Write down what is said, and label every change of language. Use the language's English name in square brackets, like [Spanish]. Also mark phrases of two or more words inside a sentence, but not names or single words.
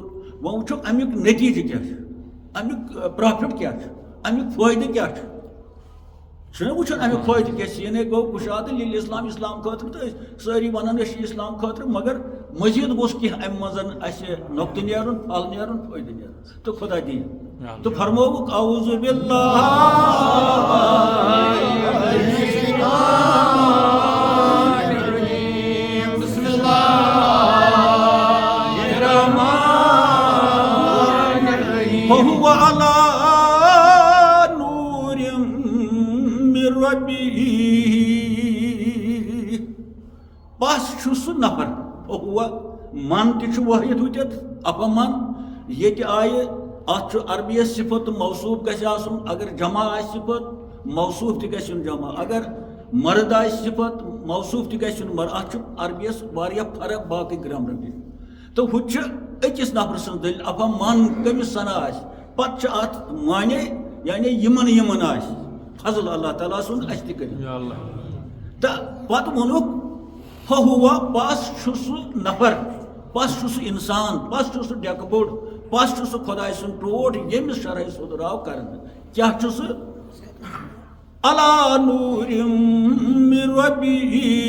[Kashmiri] وۄنۍ وٕچھو امیُک نتیٖجہٕ کیٛاہ چھُ، امیُک پرافٹ کیٛاہ چھُ، امیُک فٲیدٕ کیٛاہ چھُنہ وٕچھُن امیُک فٲیدٕ کیٛاہ چھِ. یعنی گوٚو کُشادٕ لیلہِ اسلام خٲطرٕ تہٕ أسۍ سٲری ونان أسۍ چھِ اسلام خٲطرٕ، مگر مزیٖد گوٚژھ کینٛہہ امہِ منٛز اَسہِ نۄقطہٕ نیرُن، پھل نیرُن، فٲیدٕ نیرُن. تہٕ خۄدا دِیِن. تہٕ فرمووُکھ [Arabic] اعوذ باللہ وَهُوَ عَلَىٰ نُورٍ مِّن رَّبِّهِ. [Kashmiri] بس چھُ سُہ نفر، [Arabic] وَهُوَ من [Kashmiri] تہِ چھُ وٲحد ہُتٮ۪تھ، اپمن. ییٚتہِ آیہِ اتھ چھُ عربیس صفت موصوف گژھِ آسُن، اگر جمع آسہِ صفت موصوف تہِ گژھِ یُن جمع. اگر مرد آئے صفت موصوف تہ گژھِ مر اتھ عربیس واریاہ فرق باقی گرامر نش تو ہُہ أکِس نفر سٕنٛز دٔلیٖل اپا من کٔمِس سنا آسہِ پتہٕ چھُ اتھ مانے یعنی یمن آسہِ فضل اللہ تعالیٰ سُنٛد اَسہِ تہِ کٔرِتھ تہٕ پتہٕ ووٚنُکھ فہوا پس چھُ سُہ نفر پس چھُ سُہ انسان پس چھُ سُہ ڈیکہٕ بوٚڑ پس چھُ سُہ خۄداے سُنٛد ٹوٹھ ییٚمِس شرح صدر آو کرنہٕ کیٛاہ چھُ سُہ [Arabic] علی نور من ربہ